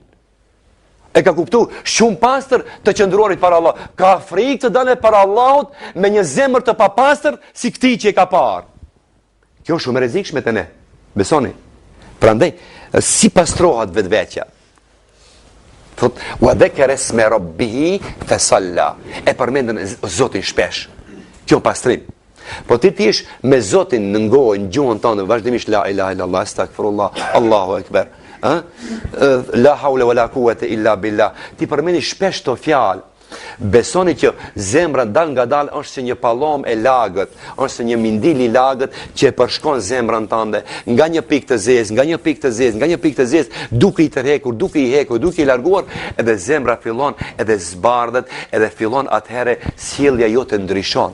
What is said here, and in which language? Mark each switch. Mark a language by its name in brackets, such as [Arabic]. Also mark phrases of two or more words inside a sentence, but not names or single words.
[Albanian] E ka kuptu shumë pastër të qëndruarit para Allah. Ka frikë të dalë para Allahut me një zemër të papastër si këtij që e ka parë. Kjo është shumë e rrezikshme te ne. Besoni. Prandaj si pastrohet vetvetja. Thot [Arabic] وذكر اسم ربه فصلى. [Albanian] E përmendën Zotin shpesh. Kjo pastrim. Po ti me Zotin në gojë, në gjuhën tonë vazhdimisht [Arabic] لا إله إلا الله، أستغفر الله، الله أكبر. لا حول ولا قوة إلا بالله. [Albanian] Ti përmeni shpesh të fjalë. Besoni që zemra dal nga dal është si një pallom e lagët, është si një mindil i lagët që e përshkon zemrën tënde nga një pikë të zezë, nga një pikë të zezë, nga një pikë të zezë, duke i tërhekur, duke i hekur, duke i larguar, edhe zemra fillon edhe zbardhet, edhe fillon atëherë sjellja jote ndryshon.